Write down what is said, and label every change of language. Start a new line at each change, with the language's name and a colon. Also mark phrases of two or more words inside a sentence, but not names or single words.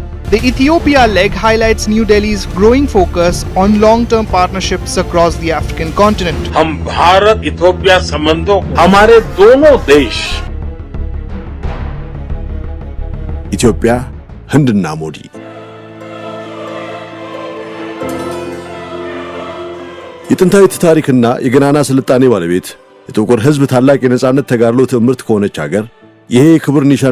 English: The Ethiopia leg highlights New Delhi's growing focus on long-term partnerships across the African continent.
Hindi: हम भारत इथियोपिया संबंधों हमारे दोनों देश
Amharic: ኢትዮጵያ ህንድና ሞዲ የጥንታዊት ታሪክና የገናና ስልጣኔ ባለቤት የጥቁር ህዝብ ታላቅ የነጻነት ተጋድሎ ትምርት ከሆነች ሀገር ይሄ ክብር ኒሻን